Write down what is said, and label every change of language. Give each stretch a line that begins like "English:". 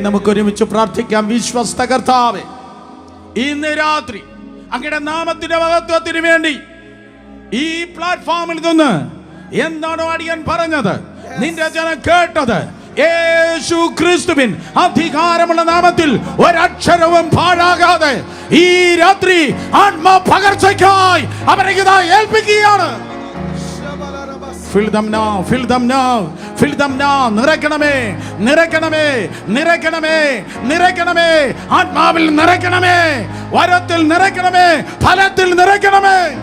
Malayalam: നമുക്ക് ഒരുമിച്ച് പ്രാർത്ഥിക്കാം. വിശ്വസ്ത കർത്താവേ, ഇന്ന് രാത്രി അങ്ങയുടെ നാമത്തിന്റെ മഹത്വത്തിന് വേണ്ടി ഈ പ്ലാറ്റ്ഫോമിൽ നിന്ന് എന്താണോ അടിയൻ പറഞ്ഞത്, നിന്റെ ജനം കേട്ടത്, യേശു ക്രിസ്തുവിൻ അധികാരമുള്ള നാമത്തിൽ ഒരക്ഷരവും പാഴാകാതെ ഈ രാത്രി ആത്മ പകർച്ചയ്ക്കായി അവരെ ഏൽപ്പിക്കുകയാണ്.
English: Fill them now, fill them now, fill them now.
Malayalam: നിറയ്ക്കണമേ, നിറയ്ക്കണമേ, നിറയ്ക്കണമേ, നിറയ്ക്കണമേ. ആത്മാവിൽ നിറയ്ക്കണമേ, വരത്തിൽ നിറയ്ക്കണമേ, ഫലത്തിൽ നിറയ്ക്കണമേ.